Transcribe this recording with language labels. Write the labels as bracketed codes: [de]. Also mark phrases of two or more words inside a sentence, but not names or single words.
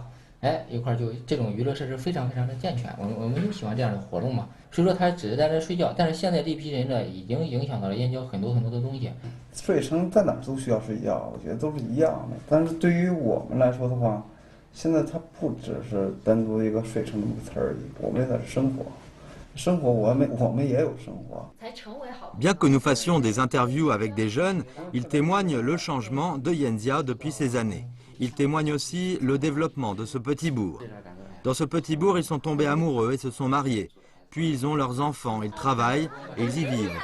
[zh] 哎，一块就这种娱乐设施非常的健全，我们就喜欢这样的活动嘛。所以说他只是在这睡觉，但是现在这批人呢，已经影响到了燕郊很多的东西。睡城在哪儿都需要睡觉，我觉得都是一样的。但是对于我们来说的话，现在它不只是单独一个睡城这么个词而已，我们也在生活。 [fr] Bien que nous fassions des interviews avec des jeunes, ils témoignent le changement de Yanjiao depuis ces années. Ils témoignent aussi le développement de ce petit bourg. Dans ce petit bourg, ils sont tombés amoureux et se sont mariés. Puis ils ont leurs enfants, ils travaillent et ils y vivent.